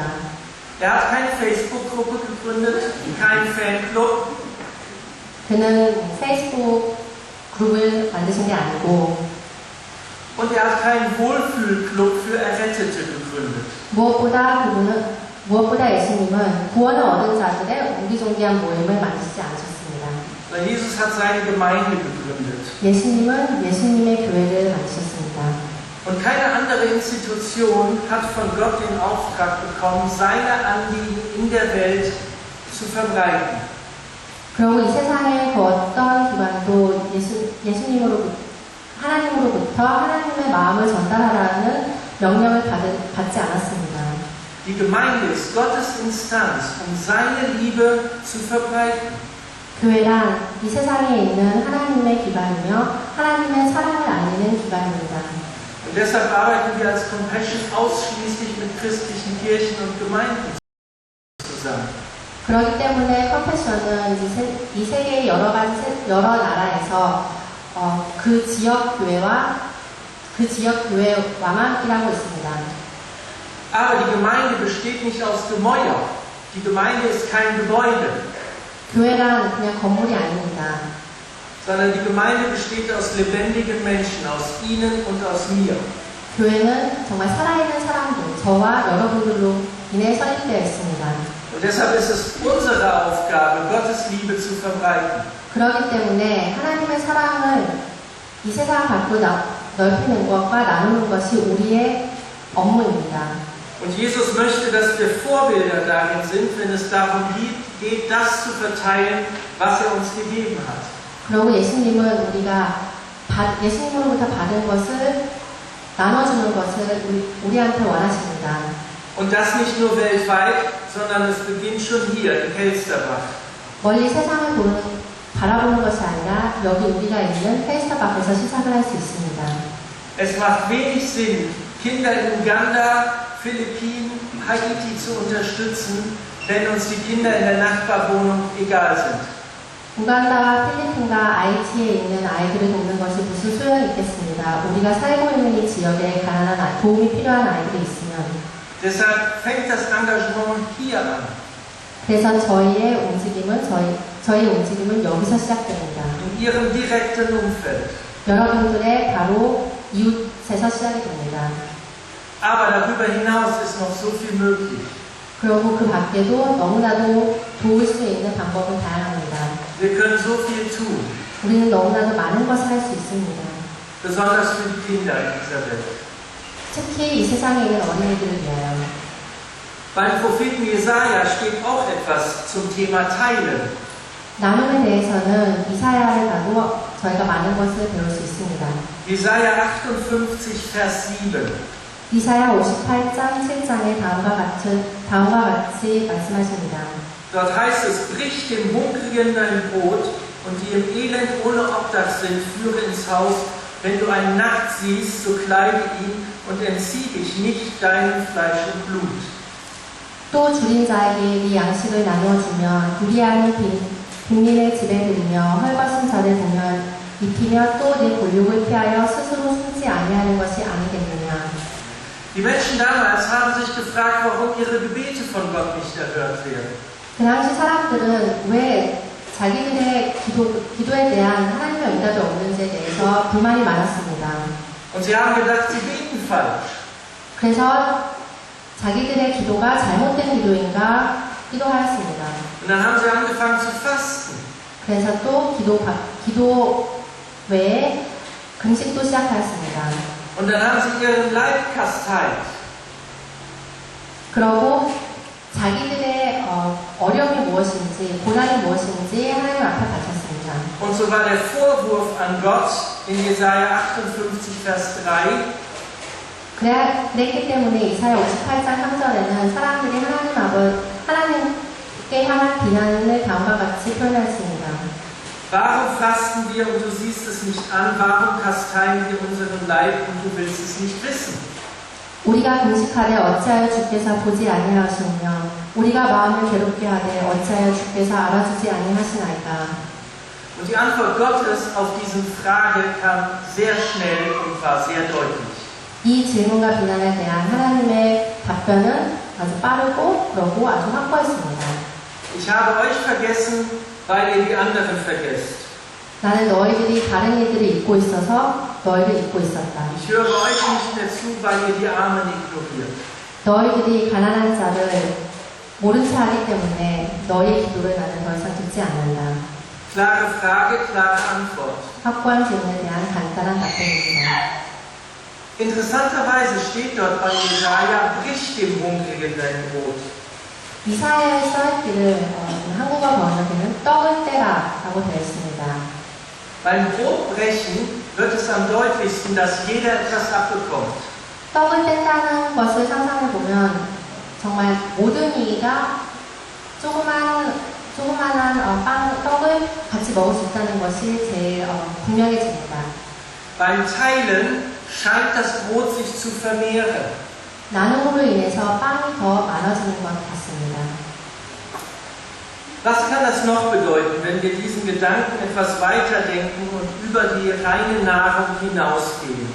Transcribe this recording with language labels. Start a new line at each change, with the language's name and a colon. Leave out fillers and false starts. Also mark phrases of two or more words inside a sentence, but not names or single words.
German: Er hat keine Facebook-Gruppe gegründet, keinen Fanclub.
Korean: 그는 페이스북 그룹을 만드신 게 아니고
German: Und er hat keinen Wohlfühlclub für Errettete gegründet.
Korean: 무엇보다 예수님은 구원을 얻은 자들의 옹기종기한 모임을 만드시지 않으셨습니다.
German: Weil Jesus hat seine Gemeinde gegründet.
Korean: 예수님은 예수님의 교회를 만드셨습니다.
German: Und keine andere Institution hat von Gott den Auftrag bekommen, seine Anliegen in der Welt zu verbreiten.
Korean: 그리고 이 세상의 그 어떤 기관도 하나님으로부터 하나님의 마음을 전달하라는 명령을 받지 않았습니다.
German: Die Gemeinde ist Gottes Instanz, seine Liebe zu verbreiten.
Korean: 교회란 이 세상에 있는 하나님의 기관이며 하나님의 사랑을 알리는 기관입니다.
German: Und deshalb arbeiten wir als Compassion ausschließlich mit christlichen Kirchen und Gemeinden zusammen.
Korean: 그렇기 때문에 컴패션은 이 세계의 여러 나라에서 그 지역 교회와만 일하고 있습니다.
German: Aber die Gemeinde besteht nicht aus Gemäuer. Die Gemeinde ist kein Gebäude.
Korean: 교회란 그냥 건물이 아닙니다.
German: Sondern die Gemeinde besteht aus lebendigen Menschen, aus Ihnen und aus mir.
Korean: 교회는 정말 살아있는 사람들, 저와 여러분들로 인해 설립되어 있습니다.
German: Und deshalb ist es unsere Aufgabe, Gottes Liebe zu verbreiten.
Korean: 그렇기 때문에 하나님의 사랑을 이 세상 밖으로 넓히는 것과 나누는 것이 우리의 업무입니다.
German: Und Jesus möchte, dass wir Vorbilder darin sind, wenn es darum geht, das zu verteilen, was er uns gegeben hat.
Korean: 그리고 예수님은 우리가 예수님으로부터 받은 것을 나눠주는 것을 우리한테 원하십니다.
German: Und das nicht nur weltweit, sondern es beginnt schon hier in Helsterbach.
Korean: 멀리 세상을 바라보는 것이 아니라 여기 우리가 있는 헬스터박에서 시작을 할 수 있습니다.
German: Es macht wenig Sinn, Kinder in Uganda, Philippinen, Haiti zu unterstützen, wenn uns die Kinder in der Nachbarwohnung egal sind.
Korean: 우간다와 필리핀과 아이티에 있는 아이들을 돕는 것이 무슨 소용이 있겠습니다. 우리가 살고 있는 이 지역에 가난한 도움이 필요한 아이들이 있으면.
German: Deshalb fängt das Engagement hier an.
Korean: 그래서 저희의 움직임은 여기서 시작됩니다.
German: In Ihrem direkten Umfeld.
Korean: 여러분들의 바로 이웃에서 시작이 됩니다.
German: Aber darüber hinaus ist noch so viel möglich.
Korean: 그리고 그 밖에도 너무나도 도울 수 있는 방법은 다양합니다.
German: Wir können so viel tun.
Korean: 우리는 너무나도 많은 것을 할 수 있습니다.
German: Besonders für die Kinder in dieser Welt.
Korean: 특히 이 세상에 있는 어린이들을 위하여.
German: Beim Propheten Jesaja steht auch etwas zum Thema Teilen.
Korean: 나눔에 대해서는 이사야를 봐도 저희가 많은 것을 배울 수 있습니다.
German: Jesaja 58, Vers 7.
Korean: 이사야 58장 7장에 다음과 같이 말씀하십니다.
German: Dort heißt es, brich dem Hungrigen dein Brot und die im Elend ohne Obdach sind, führe ins Haus. Wenn du einen Nackt siehst, so kleide ihn und entzieh dich nicht deinem Fleisch und Blut.
Korean: 또 줄인 자에게 네 양식을 나누어주며 유리하는 빈민을 집에 들이며 헐벗은 자를 보면 입히며 또 네 골육을 피하여 스스로 숨지 아니하는 것이 아니겠느냐.
German: Die Menschen damals haben sich gefragt, warum ihre Gebete von Gott nicht erhört werden.
Korean: 그 당시 사람들은 왜 자기들의 기도에 대한 하나님의 응답이 없는지에 대해서 불만이 많았습니다.
German: Und sie haben gedacht, sie beten falsch.
Korean: 그래서 자기들의 기도가 잘못된 기도인가 기도하였습니다.
German: Und dann haben sie angefangen zu fasten.
Korean: 그래서 또 기도 외에 금식도 시작하였습니다.
German: Und dann haben sie ihren Leib kasteilt.
Korean: 그러고 자기들의 어려움이 무엇인지, 고난이 무엇인지 하나님 앞에 바쳤습니다.
German: Und so war der Vorwurf an Gott in Jesaja 58, Vers 3,
Korean: 그랬기 때문에 이사야 58장 3절에는 사람들이 하나님께 향한 비난을 다음과 같이 표현했습니다.
German: Warum fasten wir und du siehst es nicht an? Warum kasteien wir unseren Leib und du willst es nicht wissen?
Korean: 우리가 금식하되 어찌하여 주께서 보지 아니하시며 우리가 마음을 괴롭게 하되 어찌하여 주께서 알아주지 아니하시나이까.
German: Und die Antwort Gottes auf diese Frage kam sehr schnell und war sehr deutlich.
Korean: 이 질문과 비난에 대한 하나님의 답변은 아주 빠르고 그러고 아주 확고했습니다.
German: Ich habe euch vergessen, weil ihr die anderen vergesst.
Korean: 나는 너희들이 다른 이들을 잊고 있어서 너희를 잊고 있었다.
German: Ich höre euch nicht mehr zu, weil ihr die Armen ignoriert.
Korean: 너희들이 가난한 자를 모른 채 하기 때문에 너희의 기도를 나는 더 이상 듣지 않는다.
German: Klare Frage, klare Antwort.
Korean: 확고한 질문에 대한 간단한 답변입니다.
German: Interessanterweise steht dort bei Jesaja, brich dem Hungrigen dein Brot.
Korean: 이사야의 써있기를 한국어 번역에는 떡을 떼라 라고 되어 있습니다.
German: Beim Brotbrechen wird es am deutlichsten, dass jeder etwas abbekommt.
Korean: 떡을 뗀다는 것을 상상해 보면 정말 모든 이가 조그만한 떡을 같이 먹을 수 있다는 것이 제일 분명해집니다.
German: Beim Teilen scheint das Brot sich zu vermehren.
Korean: 나눔으로 인해서 빵이 더 많아지는 것 같습니다.
German: Was kann das noch bedeuten, wenn wir diesen Gedanken etwas weiterdenken und über die reine Nahrung hinausgehen?